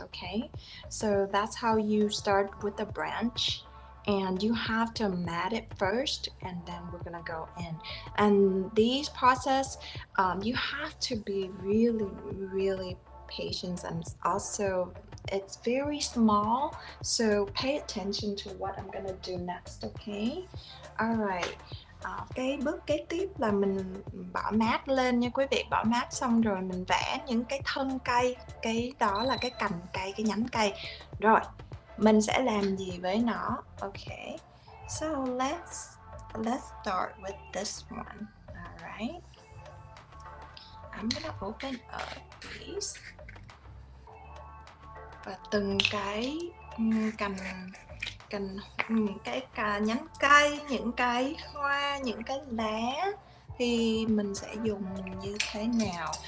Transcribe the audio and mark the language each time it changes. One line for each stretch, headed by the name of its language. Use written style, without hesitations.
English: Okay, so that's how you start with the branch, and you have to mat it first and then we're gonna go in. And these process, you have to be really patient, and also it's very small, so pay attention to what I'm gonna do next. Okay, alright.
Vietnamese: Cái bước kế tiếp là mình bỏ mát lên nha quý vị. Bỏ mát xong rồi mình vẽ những cái thân cây, cái đó là cái cành cây, cái nhánh cây. Rồi mình sẽ làm gì với nó?
English: Okay, so let's start with this one. Alright, I'm gonna open up these,
Vietnamese: và từng cái cành, những cái nhánh cây, những cái hoa, những cái lá thì mình sẽ dùng như thế nào.